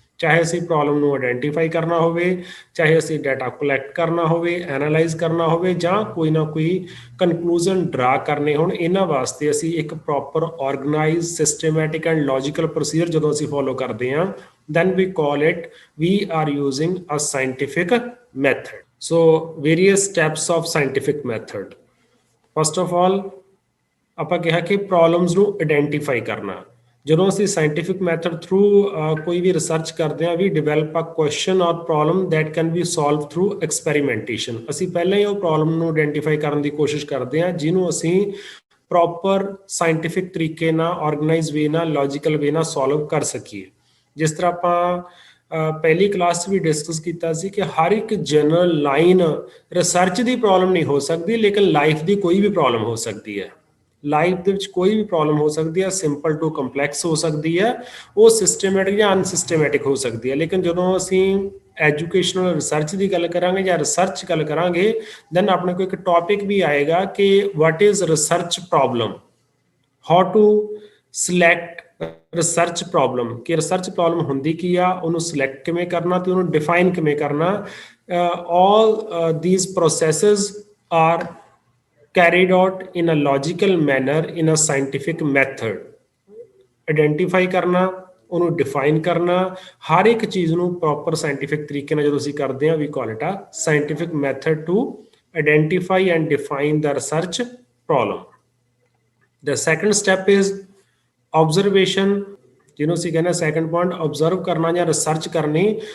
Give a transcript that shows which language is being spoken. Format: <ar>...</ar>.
<pa>ਚਾਹੇ ਅਸੀਂ ਪ੍ਰੋਬਲਮ ਨੂੰ ਆਇਡੈਂਟੀਫਾਈ ਕਰਨਾ ਹੋਵੇ, ਚਾਹੇ ਅਸੀਂ ਡਾਟਾ ਕਲੈਕਟ ਕਰਨਾ ਹੋਵੇ, ਐਨਾਲਾਈਜ਼ ਕਰਨਾ ਹੋਵੇ, ਜਾਂ ਕੋਈ ਨਾ ਕੋਈ ਕਨਕਲੂਜ਼ਨ ਡਰਾ ਕਰਨੇ ਹੋਣ, ਇਹਨਾਂ ਵਾਸਤੇ ਅਸੀਂ ਇੱਕ proper organise, systematic and logical procedure ਜਦੋਂ ਅਸੀਂ ਫੋਲੋ ਕਰਦੇ ਹਾਂ,</pa> <en>then we call it we are using a scientific method. So various steps of scientific method. First of all,</en> <pa>ਆਪਾਂ ਕਿਹਾ ਕਿ ਪ੍ਰੋਬਲਮਸ ਨੂੰ ਆਇਡੈਂਟੀਫਾਈ ਕਰਨਾ। ਜਦੋਂ ਅਸੀਂ ਸਾਇੰਟੀਫਿਕ ਮੈਥਡ ਥਰੂ ਕੋਈ ਵੀ ਰਿਸਰਚ ਕਰਦੇ ਹਾਂ,</pa> <en>We develop a question or problem that can be solve through experimentation.</en> <pa>ਅਸੀਂ ਪਹਿਲਾਂ ਹੀ ਉਹ ਪ੍ਰੋਬਲਮ ਨੂੰ ਆਇਡੈਂਟੀਫਾਈ ਕਰਨ ਦੀ ਕੋਸ਼ਿਸ਼ ਕਰਦੇ ਹਾਂ ਜਿਹਨੂੰ ਅਸੀਂ ਪ੍ਰੋਪਰ ਸਾਇੰਟੀਫਿਕ ਤਰੀਕੇ ਨਾਲ, ਆਰਗੇਨਾਈਜ਼ ਵੇ ਨਾਲ, ਲੌਜੀਕਲ ਵੇ ਨਾਲ ਸੋਲਵ ਕਰ ਸਕੀਏ। ਜਿਸ ਤਰ੍ਹਾਂ ਆਪਾਂ ਪਹਿਲੀ ਕਲਾਸ 'ਚ ਵੀ ਡਿਸਕਸ ਕੀਤਾ ਸੀ ਕਿ ਹਰ ਇੱਕ ਜਨਰਲ ਲਾਈਨ ਰਿਸਰਚ ਦੀ ਪ੍ਰੋਬਲਮ ਨਹੀਂ ਹੋ ਸਕਦੀ, ਲੇਕਿਨ ਲਾਈਫ ਦੀ ਕੋਈ ਵੀ ਪ੍ਰੋਬਲਮ ਹੋ ਸਕਦੀ ਹੈ। ਲਾਈਫ ਦੇ ਵਿੱਚ ਕੋਈ ਵੀ ਪ੍ਰੋਬਲਮ ਹੋ ਸਕਦੀ ਹੈ, ਸਿੰਪਲ ਟੂ ਕੰਪਲੈਕਸ ਹੋ ਸਕਦੀ ਹੈ, ਉਹ ਸਿਸਟਮੈਟਿਕ ਜਾਂ ਅਨਸਿਸਟਮੈਟਿਕ ਹੋ ਸਕਦੀ ਹੈ। ਲੇਕਿਨ ਜਦੋਂ ਅਸੀਂ ਐਜੂਕੇਸ਼ਨਲ ਰਿਸਰਚ ਦੀ ਗੱਲ ਕਰਾਂਗੇ ਜਾਂ ਰਿਸਰਚ ਗੱਲ ਕਰਾਂਗੇ, ਦੈਨ ਆਪਣੇ ਕੋਲ ਇੱਕ ਟੌਪਿਕ ਵੀ ਆਏਗਾ ਕਿ</pa> <en>what is research problem,</en> <pa>how to select research problem, ਕਿ ਰਿਸਰਚ ਪ੍ਰੋਬਲਮ ਹੁੰਦੀ ਕੀ ਆ, ਉਹਨੂੰ ਸਿਲੈਕਟ ਕਿਵੇਂ ਕਰਨਾ ਤੇ ਉਹਨੂੰ ਡਿਫਾਈਨ ਕਿਵੇਂ ਕਰਨਾ।</pa> <en>All these processes are carried out in a logical manner in a scientific method.</en> <pa>Identify ਕਰਨਾ, ਉਹਨੂੰ ਡਿਫਾਈਨ ਕਰਨਾ, ਹਰ ਇੱਕ ਚੀਜ਼ ਨੂੰ ਪ੍ਰੋਪਰ ਸਾਇੰਟੀਫਿਕ ਤਰੀਕੇ ਨਾਲ ਜਦੋਂ ਅਸੀਂ ਕਰਦੇ ਹਾਂ,</pa> <en>We call it a scientific method to identify and define the research problem. The second step is observation,</en> <pa>ਜਿਹਨੂੰ ਅਸੀਂ ਕਹਿੰਦੇ ਸੈਕੰਡ ਪੁਆਇੰਟ, ਓਬਜ਼ਰਵ ਕਰਨਾ ਜਾਂ ਰਿਸਰਚ ਕਰਨੀ।</pa>